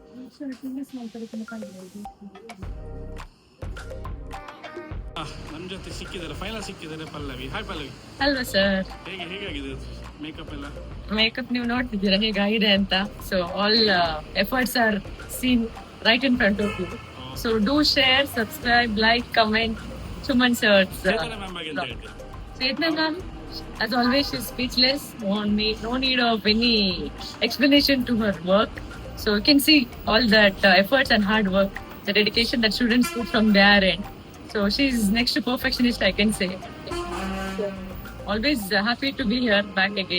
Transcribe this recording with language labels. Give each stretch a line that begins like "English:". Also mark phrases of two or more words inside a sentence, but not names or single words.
Kannada: ನಮ್ಮ ಜೊತೆ ಸಿಕ್ಕಿದ್ದಾರೆ, ಫೈನಲ್ ಸಿಕ್ಕಿದ್ದಾರೆ ಪಲ್ಲವಿ. ಹಾಯ್ ಪಲ್ಲವಿ. ಅಲ್ವಾ ಸರ್, ಹೇಗಾಗಿದೆ ಮೇಕಪ್ ಎಲ್ಲ? ಮೇಕಪ್ ನೀವು ನೋಡ್ತಿದ್ದೀರಾ ಹೇಗಾಗಿದೆ ಅಂತ.
English: so all efforts are seen right in front of you. so do share, subscribe, like, comment. Suman sir. Chetna ma'am, as always, she's speechless. No need of any explanation to her work. So you can see all that efforts and hard work, the dedication that students put from their end. So she's next to perfectionist, I can say. So, always happy to be here back again.